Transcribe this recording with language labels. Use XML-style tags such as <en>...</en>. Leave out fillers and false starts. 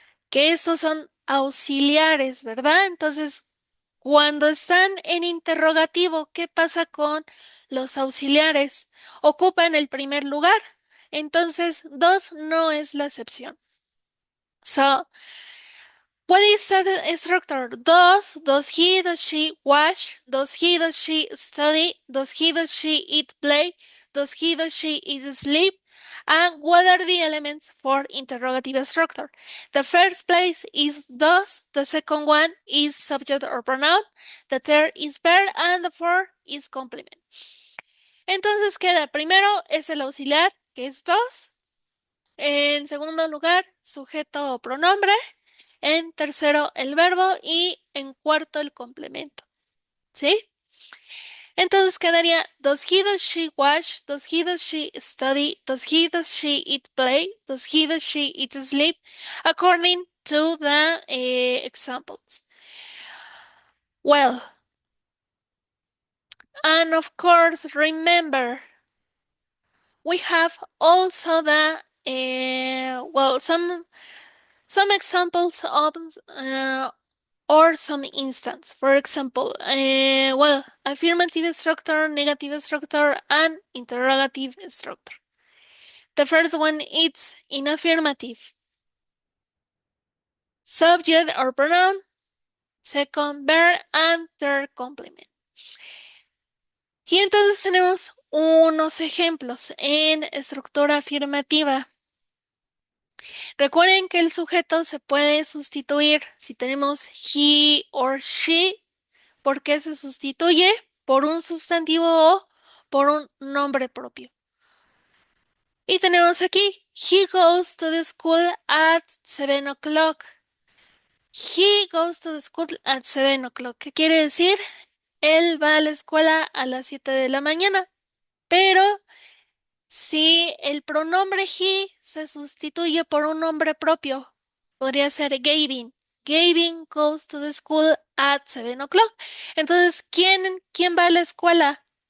<es>Que esos son auxiliares, ¿verdad? Entonces, cuando están en interrogativo, ¿qué pasa con los auxiliares? Ocupan el primer lugar. Entonces, dos no es la excepción.</es> <en>So, what is the structure? Does he, does she wash? Does he, does she study? Does he, does she eat, play? Does he, does she eat, sleep? And what are the elements for interrogative structure? The first place is does, the second one is subject or pronoun, the third is verb, and the fourth is complement.</en> <es>Entonces queda primero es el auxiliar, que es does. En segundo lugar, sujeto o pronombre. En tercero, el verbo. Y en cuarto, el complemento. ¿Sí? Entonces quedaría,</es> <en>does he, does she watch? Does he, does she study? Does he, does she eat, play? Does he, does she eat, sleep? According to the examples. Well, and of course, remember, we have also the, well, some examples of or some instance. For example, well, affirmative structure, negative structure, and interrogative structure. The first one is in affirmative. Subject or pronoun, second verb, and third complement.</en> <es>Y entonces tenemos unos ejemplos en estructura afirmativa. Recuerden que el sujeto se puede sustituir si tenemos</es> <en>he or she.</en> <es>¿Por qué se sustituye? Por un sustantivo o por un nombre propio. Y tenemos aquí,</es> <en>he goes to the school at 7 o'clock. He goes to the school at 7 o'clock.</en> <es>¿Qué quiere decir? Él va a la escuela a las 7 de la mañana. Pero si el pronombre he se sustituye por un nombre propio. Podría ser Gavin.</es> <en>Gavin goes to the school at 7 o'clock.</en> <es>Entonces, ¿quién va a la escuela?</es>